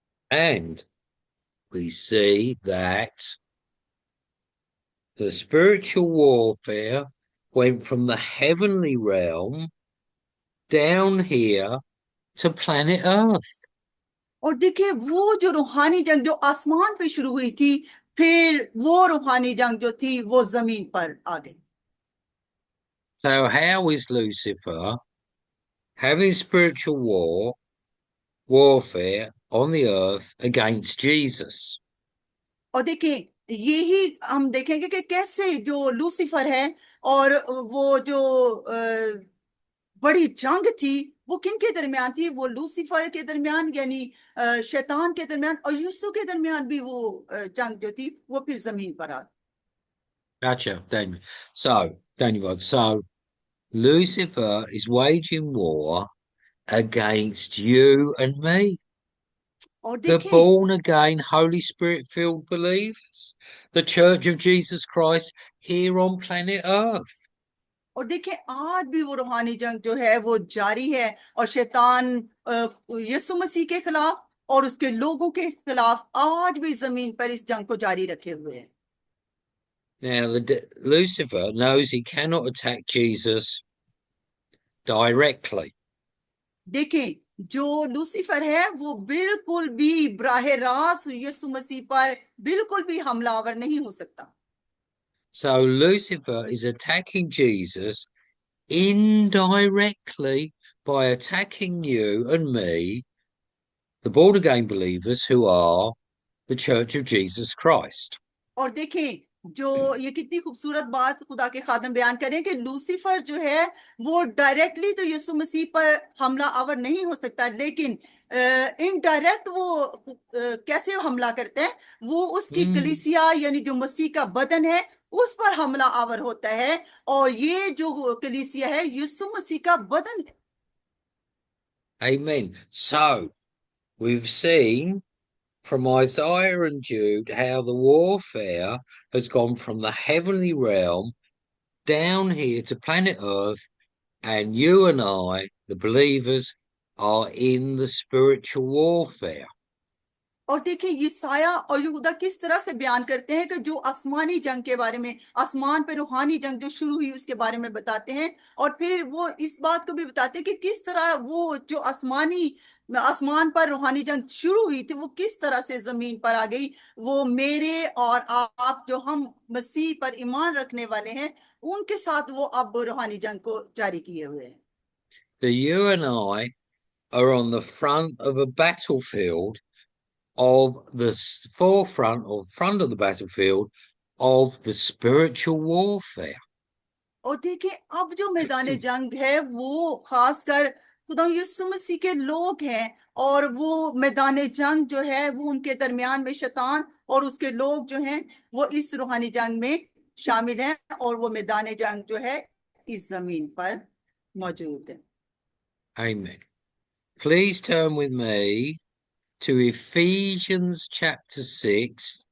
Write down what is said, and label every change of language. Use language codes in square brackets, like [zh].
[en] And we see that the spiritual warfare went from the heavenly realm down here to planet Earth. [hi] और देखिए, वो जो रूहानी जंग जो आसमान पे शुरू हुई थी, फिर वो रूहानी जंग जो थी वो जमीन पर आ गई। So how is Lucifer having spiritual warfare on the earth against Jesus? और देखिए, यही हम देखेंगे कि कैसे जो लूसीफर है और वो जो बड़ी जंग थी वो किन के दरमियान थी। वो लूसीफर के दरमियान यानी शैतान के दरमियान और यीशु के दरमियान भी वो जंग जो थी वो फिर जमीन पर आ। [en] Gotcha, Daniel. So Lucifer is waging war against you and me, [hi] और [en] the [hi] देखें, [en] born again, Holy Spirit filled believers, the Church of Jesus Christ here on planet Earth. [hi] और देखें, आज भी वो रूहानी जंग जो है वो जारी है, और शैतान यीशु मसीह के खिलाफ और उसके लोगों के खिलाफ आज भी जमीन पर इस जंग को जारी रखे हुए है। [en] Now, Lucifer knows he cannot attack Jesus directly. [hi] देखें, जो लूसीफर है वो बिल्कुल भी बराह रास्त यीशु मसीह पर बिल्कुल भी हमलावर नहीं हो सकता। [en] So Lucifer is attacking Jesus indirectly by attacking you and me, the born again believers who are the Church of Jesus Christ. [hi] और देखें, जो ये कितनी खूबसूरत बात खुदा के खादम बयान करें कि लूसीफर जो है वो डायरेक्टली तो यीशु मसीह पर हमला आवर नहीं हो सकता, लेकिन इनडायरेक्ट वो कैसे हमला करते हैं, वो उसकी Mm. कलीसिया यानी जो मसीह का बदन है उस पर हमला आवर होता है, और ये जो कलीसिया है यीशु मसीह का बदन है। [en] Amen. So we've seen from Isaiah and Jude how the warfare has gone from the heavenly realm down here to planet Earth, and you and I, the believers, are in the spiritual warfare. [hi] और देखिए, यसाया और यहूदा किस तरह से बयान करते हैं कि जो आसमानी जंग के बारे में, आसमान पे रूहानी जंग जो शुरू हुई उसके बारे में बताते हैं, और फिर वो इस बात को भी बताते हैं कि किस तरह वो जो आसमान पर रूहानी जंग शुरू हुई थी वो किस तरह से जमीन पर आ गई। वो मेरे और आप जो हम मसीह पर ईमान रखने वाले हैं उनके साथ वो अब रूहानी जंग को जारी किए हुए हैं। [en] So you and I are on the front of a battlefield, of the forefront or front of the battlefield of the spiritual warfare. [hi] और देखिए, अब जो मैदान जंग है वो खासकर खुदा यीशु मसीह के लोग हैं, और वो मैदान जंग जो है वो उनके दरमियान में शैतान और उसके लोग जो हैं वो इस रूहानी जंग में शामिल हैं, और वो मैदान जंग जो है इस जमीन पर मौजूद है। [en] Amen. Please turn with me to Ephesians chapter 6.